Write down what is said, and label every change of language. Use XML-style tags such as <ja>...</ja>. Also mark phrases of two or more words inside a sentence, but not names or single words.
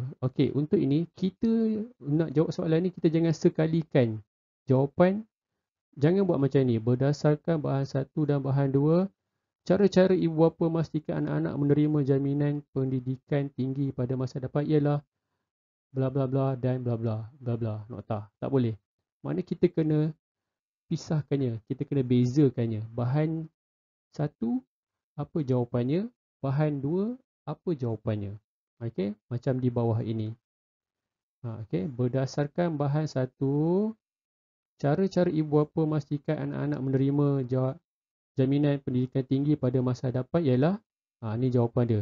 <ms>Okey, untuk ini kita nak jawab soalan ni kita jangan sekalikan jawapan. Jangan buat macam ni. Berdasarkan bahan 1 dan bahan 2, cara-cara ibu bapa memastikan anak-anak menerima jaminan pendidikan tinggi pada masa depan ialah bla bla bla dan bla bla bla bla. Nokta. Tak boleh. Maknanya kita kena pisahkannya, kita kena bezakannya. Bahan 1 apa jawapannya, bahan 2 apa jawapannya. Okey, macam di bawah ini. Okey, berdasarkan bahan 1, cara-cara ibu bapa memastikan anak-anak menerima jaminan pendidikan tinggi pada masa hadapan ialah ni jawapan dia.</ms>